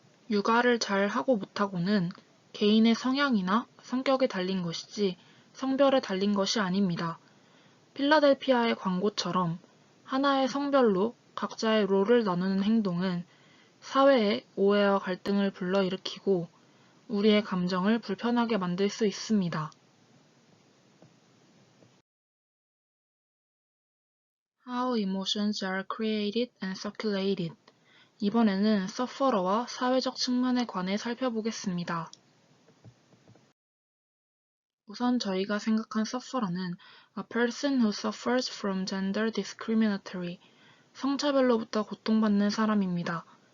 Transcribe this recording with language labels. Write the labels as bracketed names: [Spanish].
[Korean] 육아를 잘 하고 못하고는 개인의 성향이나 성격에 달린 것이지 성별에 달린 것이 아닙니다. 필라델피아의 광고처럼 하나의 성별로 각자의 롤을 나누는 행동은 사회에 오해와 갈등을 불러일으키고 우리의 감정을 불편하게 만들 수 있습니다. [English] How emotions are created and circulated. [Korean] 이번에는 서퍼러와 사회적 측면에 관해 살펴보겠습니다. 우선 저희가 생각한 서퍼러는 [English] a person who suffers from gender discriminatory, [Korean] 성차별로부터 고통받는 사람입니다.